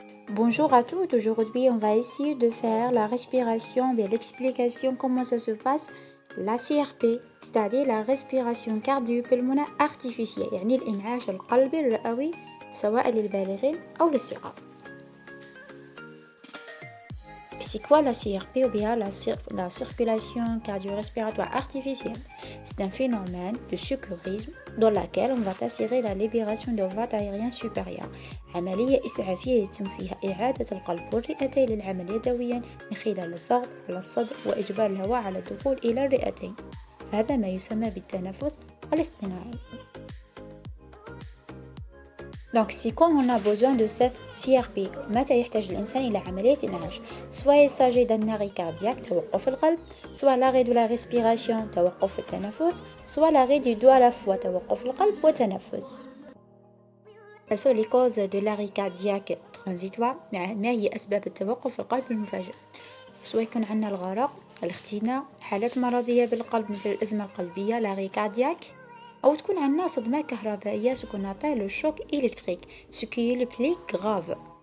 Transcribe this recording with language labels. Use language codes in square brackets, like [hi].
[fr] Bonjour à tous, aujourd'hui on va essayer de faire la respiration, bien l'explication comment ça se passe, la CRP, c'est-à-dire la respiration cardio-pulmonaire artificielle, [ar] يعني الإنعاش القلبي الرئوي سواء للبالغين أو للصغار. [fr] C'est quoi la CRP ou bien la circulation cardio-respiratoire artificielle? C'est un phénomène de secourisme dans lequel on va assurer la libération de voies aériennes supérieures. [ar] عملية إسعافية يتم فيها إعادة القلب والرئتين للعمل يدويا من خلال الضغط على الصدر وإجبار الهواء على الدخول إلى الرئتين. هذا ما يسمى بالتنفس الاصطناعي. [fr] Donc, c'est quand on a besoin de cette CRP. [ar] متى يحتاج الإنسان إلى عملية إنعاش. [fr] Soit il s'agit d'un arrêt cardiaque, [ar] توقف القلب, [fr] soit l'arrêt de la respiration, [ar] توقف التنفس, [fr] soit l'arrêt des deux à la fois, [ar] توقف القلب والتنفس. [fr] Quelles sont les causes de l'arrêt cardiaque transitoire؟ [ar] ما هي أسباب التوقف القلب المفاجئ؟ سواء يكون عندنا الغرق, الاختناق, حالات مرضية بالقلب مثل الأزمة القلبية, [fr] l'arrêt cardiaque, [ar] أو تكون عندنا صدمة كهربائية, [fr] ce qu'on appelle le choc électrique, ce qui est le plus grave.